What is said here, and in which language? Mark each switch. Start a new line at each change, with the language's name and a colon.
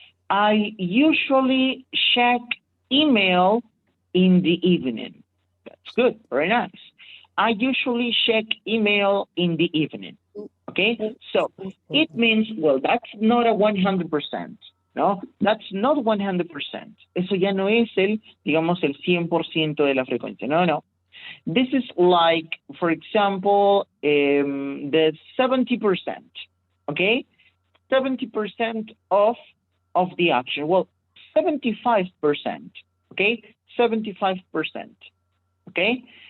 English: I usually check email in the evening. That's good. Very nice. I usually check email in the evening. Okay? So it means, well, that's not a 100%. No, that's not 100%.
Spanish: Eso ya no es digamos, el 100% de la frecuencia. No, no.
English: This is like, for example, the 70%. Okay? 70% of the action. Well, 75%. Okay? 75%. Okay?